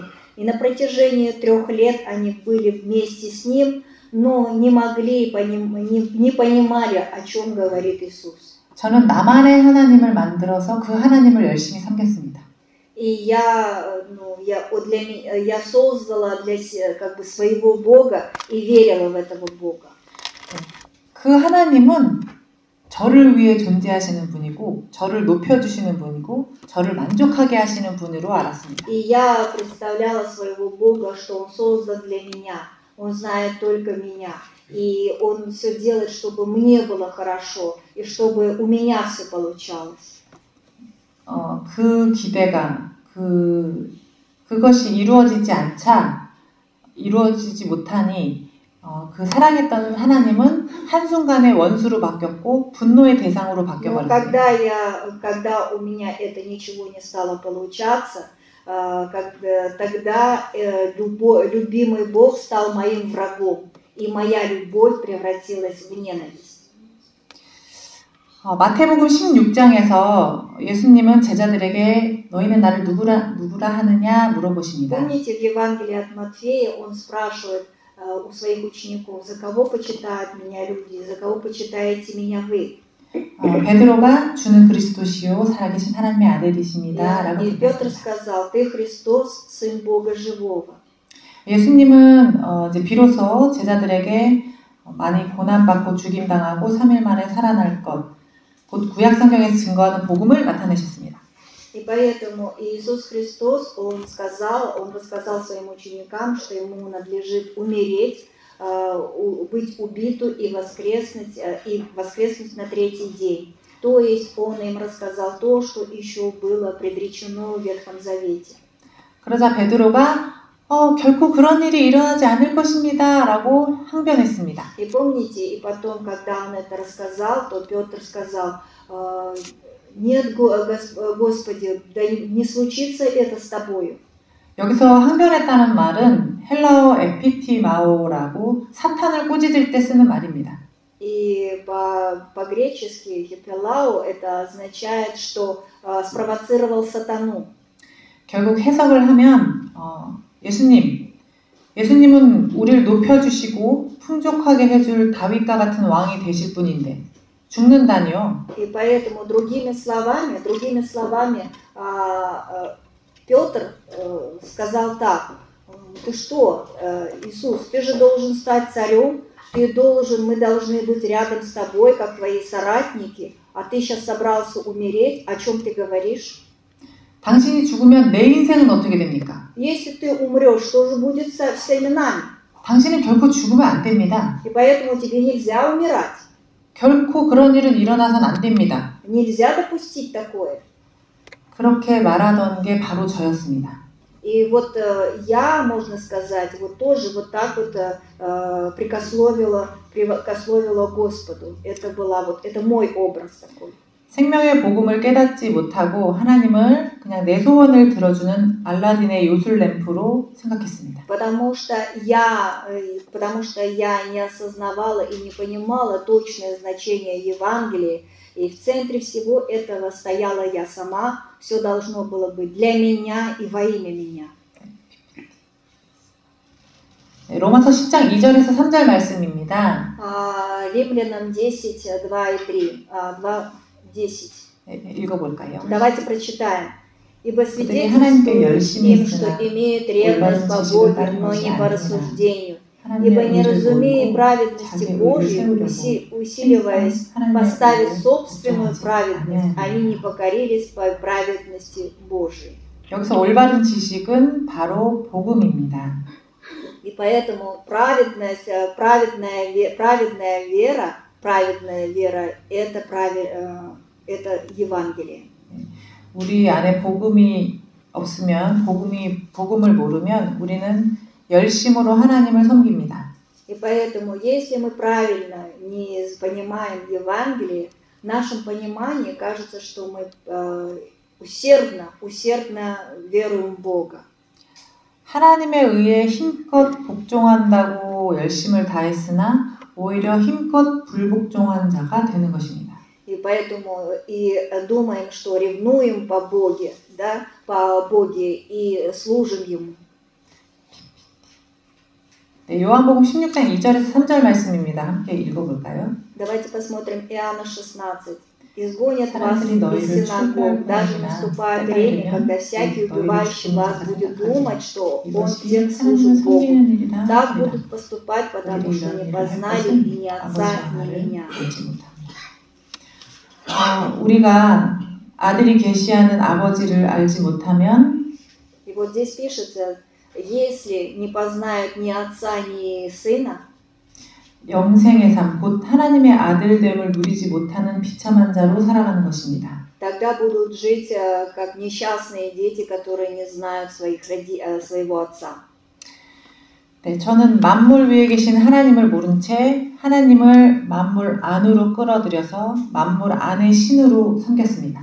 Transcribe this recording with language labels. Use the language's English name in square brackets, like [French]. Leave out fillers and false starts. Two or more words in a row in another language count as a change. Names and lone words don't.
[Russian] И на протяжении 3 лет они были вместе с ним, но не понимали, о чем говорит Иисус. [Korean] 저는 나만의 하나님을 만들어서 그 하나님을 열심히 섬겼습니다. [Russian] И я создала для как бы своего Бога и верила в этого Бога. [Korean] 그 하나님은 저를 위해 존재하시는 분이고, 저를 높여주시는 분이고, 저를 만족하게 하시는 분으로 알았습니다. [Russian] И я представляла своего Бога, что Он создан для меня. Он знает только меня. И Он все делает, чтобы мне было хорошо, и чтобы у меня все получалось. [Korean] 그 기대가, 그것이 이루어지지 못하니, 그 사랑했던 하나님은 한순간에 원수로 바뀌었고, 분노의 대상으로 바뀌어버렸습니다. [Russian] Когда у меня это ничего не стало получаться, тогда любимый Бог стал моим врагом, и моя любовь превратилась в ненависть. [Korean] 마태복음 16장에서 예수님은 제자들에게 너희는 나를 누구라 하느냐 물어보십니다. [Russian] Помните, в Евангелии от Матфея он спрашивает у своих учеников, за кого почитают меня люди, за кого почитаете меня вы? [Korean] 베드로가 주는 그리스도시요 살아계신 하나님의 아들이십니다라고 [Russian] И Петр сказал, ты Христос, сын Бога живого. [Korean] 예수님은 이제 비로소 제자들에게 많이 고난받고 죽임당하고 3일 만에 살아날 것, 곧 구약 성경에서 증거하는 복음을 나타내셨습니다. [Russian] И поэтому Иисус Христос, Он рассказал своим ученикам, что Ему надлежит умереть, быть убиту и воскреснуть на 3-й день. То есть Он им рассказал то, что еще было предречено в Ветхом Завете. [Korean] 그러자 베드로가 결코 그런 일이 일어나지 않을 것입니다 라고 항변했습니다. [Russian] И помните, и потом, когда он это рассказал, то Петр сказал, нет, Господи, да не случится это с тобою. [Korean] 여기서 항변했다는 말은 헬라어 에피티마오라고 사탄을 꾸짖을 때 쓰는 말입니다. [Russian] И по-гречески хипелау это означает, что спровоцировал сатану. [Korean] 결국 해석을 하면 예수님은 우리를 높여주시고 풍족하게 해줄 다윗과 같은 왕이 되실 분인데 죽는다니요. [Russian] И поэтому другими словами Петр сказал так: ты что, Иисус, ты же должен стать царем, мы должны быть рядом с тобой, как твои соратники, а ты сейчас собрался умереть, о чем ты говоришь? [Korean] 당신이 죽으면 내 인생은 어떻게 됩니까? [Russian] Если ты умрешь, что же будет со всеми нами? [Korean] 당신은 결코 죽으면 안 됩니다. [Russian] И поэтому тебе нельзя умирать. [Korean] 결코 그런 일은 일어나선 안 됩니다. [Russian] Нельзя допустить такое. [Korean] 그렇게 말하던 게 바로 저였습니다. [Russian] И вот я, можно сказать, вот тоже вот так вот прикословила Господу. Это мой образ такой. [Korean] 생명의 복음을 깨닫지 못하고 하나님을 그냥 내 소원을 들어주는 알라딘의 요술 램프로 생각했습니다. [Russian] Потому что я не осознавала и не понимала точное значение Евангелия. И в центре всего этого стояла я сама. Все должно было быть для меня и во имя меня. [Korean] 로마서 10장 2절에서 3절 말씀입니다. [Russian] Римлянам 10, 2 и 3. 2, 10. [Korean] 읽어볼까요? [Russian] Давайте прочитаем. Ибо [Korean] 하나님께 열심히 [Russian] свидетельствует им, что [Korean] 있으나 [Russian] имеют ревность по Боге, но не по рассуждению. Ибо не разумея праведности Божьей, усиливаясь поставить собственную праведность, они не покорились по праведности Божьей. [Korean] 여기서 올바른 지식은 바로 복음입니다. [Russian] И поэтому праведная вера это Евангелие. [Korean] 우리 안에 복음이 없으면 복음을 모르면 우리는 열심으로 하나님을 섬깁니다. [Russian] И поэтому, если мы правильно не понимаем Евангелие, в нашем понимании кажется, что мы усердно веруем в Бога. [Korean] 하나님에 의해 힘껏 복종한다고 열심을 다했으나 오히려 힘껏 불복종한 자가 되는 것입니다. [Russian] И поэтому и думаем, что ревнуем по Боге, да, по Боге и служим Ему. [Korean] 네, 요한복음 16장 2절에서 3절 말씀입니다. 함께 읽어볼까요? [Russian] Давайте посмотрим Иоанна 16. «Изгонят вас из синагог, даже наступает время, когда всякий убивающий вас будет думать, что он тем служит Богу. Так будут поступать, потому что не познали ни Отца, ни Меня». [Korean] 우리가 아들이 계시하는 아버지를 알지 못하면 [Russian] И вот здесь пишется, если не познают ни Отца, ни Сына, [Korean] 영생의 삶, 곧 하나님의 아들됨을 누리지 못하는 비참한 자로 살아가는 것입니다. [Russian] тогда будут жить как несчастные дети, которые не знают своего Отца. [Korean] 네, 저는 만물 위에 계신 하나님을 모른 채 하나님을 만물 안으로 끌어들여서 만물 안의 신으로 섬겼습니다.